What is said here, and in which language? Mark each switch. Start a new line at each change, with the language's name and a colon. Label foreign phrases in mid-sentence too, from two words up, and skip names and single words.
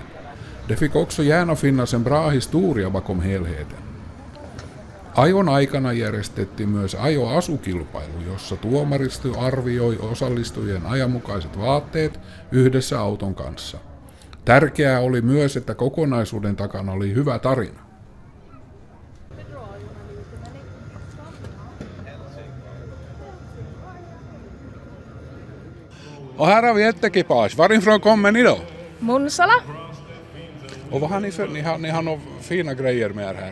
Swedish: Det fick också gärna finnas en bra historia bakom helheten.
Finnish: Ajon aikana järjestettiin myös ajo-asukilpailu, jossa tuomaristo arvioi osallistujien ajanmukaiset vaatteet yhdessä auton kanssa. Tärkeää oli myös, että kokonaisuuden takana oli hyvä tarina.
Swedish: Och här har vi ett ekipage. Varifrån kommer ni då? Munsala. Och vad har ni för? Ni har nog fina grejer med er här.